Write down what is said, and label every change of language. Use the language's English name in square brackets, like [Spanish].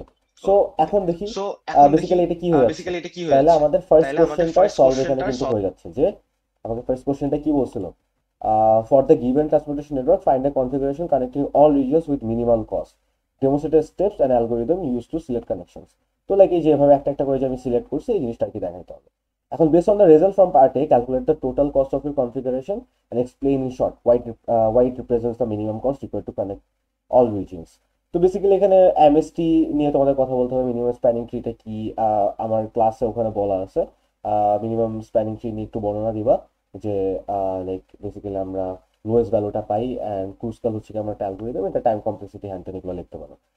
[Bangla] ওকে, so এখন দেখি basically এটা কি হয়ে যাচ্ছে। তাহলে আমাদের ফার্স্ট কোশ্চেনটাও সলভ এখানে কিন্তু হয়ে যাচ্ছে, যে আমাদের ফার্স্ট কোশ্চেনটা কি বলছিল, [English] for the given transportation network find a configuration connecting all regions with minimal cost, demonstrate steps and algorithm used to select connections। [Bangla] তো লাইক এই যেভাবে একটা একটা করে যে আমি সিলেক্ট করছি এই জিনিসটা কি দেখাইতে হবে। [English] এখন based on the result from part A calculate the total cost of your configuration and explain in short why it represents the minimum cost required to connect all regions। [Bangla] তো বেসিক্যালি এখানে MST নিয়ে তোমাদের কথা বলতে হবে, minimum spanning ট্রিটা কি, আমার ক্লাসে ওখানে বলা আছে। মিনিমাম স্প্যানিং ট্রি নিয়ে একটু বর্ণনা দিবা, যে লাইক বেসিক্যালি আমরা লোয়েস্ট ভ্যালুটা পাই অ্যান্ড ক্রুসকাল হচ্ছে কি আমরা একটা অ্যালগরিদম, এটা টাইম কমপ্লেক্সিটি হ্যান্ডেল এগুলো লিখতে পারো।